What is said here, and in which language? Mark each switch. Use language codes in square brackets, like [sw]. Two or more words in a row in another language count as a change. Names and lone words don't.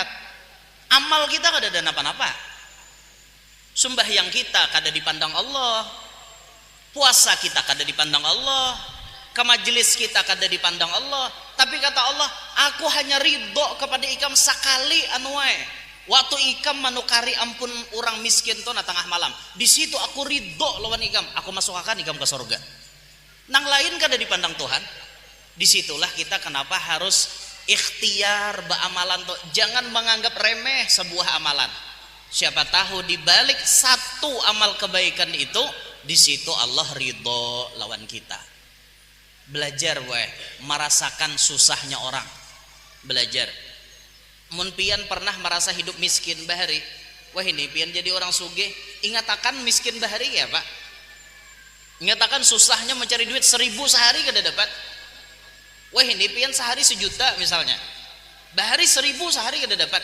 [bjn] Amal kita kada ada napa-napa, sembahyang kita kada dipandang Allah, puasa kita kada dipandang Allah, ke majelis kita kada dipandang Allah. Tapi kata Allah, aku hanya ridho kepada ikam sakali anuai. Waktu ikam manukari ampun orang miskin tuh na tengah malam, di situ aku ridho lawan ikam, aku masukkan ikam ke surga. Nang lain kada dipandang Tuhan. Disitulah kita kenapa harus ikhtiar beramalan tuh. [id] Jangan menganggap remeh sebuah amalan. Siapa tahu di balik satu amal kebaikan itu, di situ Allah ridho lawan kita. Belajar merasakan susahnya orang. Belajar. [bjn] Mun pian pernah merasa hidup miskin bahari, ini pian jadi orang sugih, ingatakan miskin bahari ya Pak. Ingatakan susahnya mencari duit 1.000 sehari kada dapat. Ini pian sehari 1 juta misalnya. Bahari 1.000 sehari kada dapat.